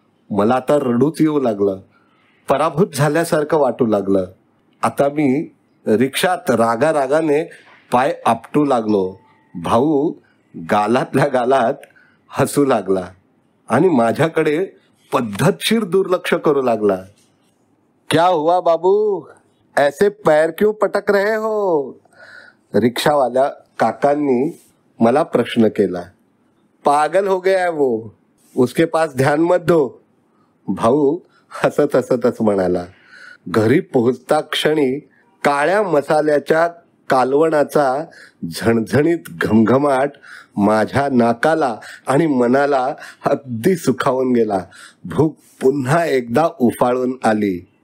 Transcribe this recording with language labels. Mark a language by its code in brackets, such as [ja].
[mr] मला आता रडूच येऊ लागलं, पराभूत झाल्यासारखं वाटू लागलं. आता मी रिक्षात रागारागाने पाय आपटू लागलो. भाऊ गालातल्या गालात हसू लागला आणि माझ्याकडे पद्धतशीर दुर्लक्ष करू लागला. [hi] क्या हुआ बाबू, ऐसे पैर क्यों पटक रहे हो? [mr] रिक्षावाल्या काकांनी मला प्रश्न केला. [hi] पागल हो गया है वो, उसके पास ध्यान मत दो. [mr] भाऊ हसत हसतच म्हणाला. घरी पोहोचता क्षणी काळ्या मसाल्याच्या कालवणाचा झणझणीत घमघमाट माझ्या नाकाला आणि मनाला अगदी सुखावून गेला. भूक पुन्हा एकदा उफाळून आली.